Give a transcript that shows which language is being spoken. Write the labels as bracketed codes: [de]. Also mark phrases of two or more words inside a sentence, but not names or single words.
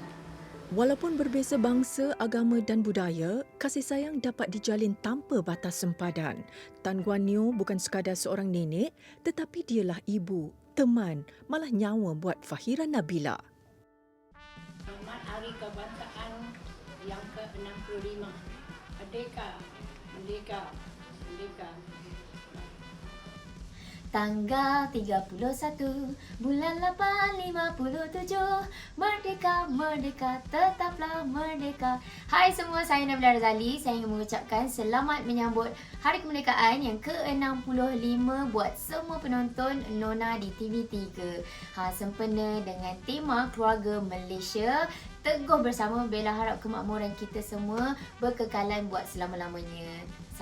[ms] Walaupun berbeza bangsa, agama dan budaya, kasih sayang dapat dijalin tanpa batas sempadan. Tan Guan Nio bukan sekadar seorang nenek, tetapi dialah ibu, teman, malah nyawa buat Fahira Nabila. Selamat Hari Kebangsaan yang ke-65. Merdeka, merdeka, merdeka. Tanggal 31 bulan 8 57 Merdeka, merdeka, tetaplah merdeka. Hai semua, saya Nabila Razali. Saya ingin mengucapkan selamat menyambut Hari Kemerdekaan yang ke-65 buat semua penonton Nona di TV3. Sempena dengan tema Keluarga Malaysia, teguh bersama, bela harap kemakmuran kita semua berkekalan buat selama-lamanya.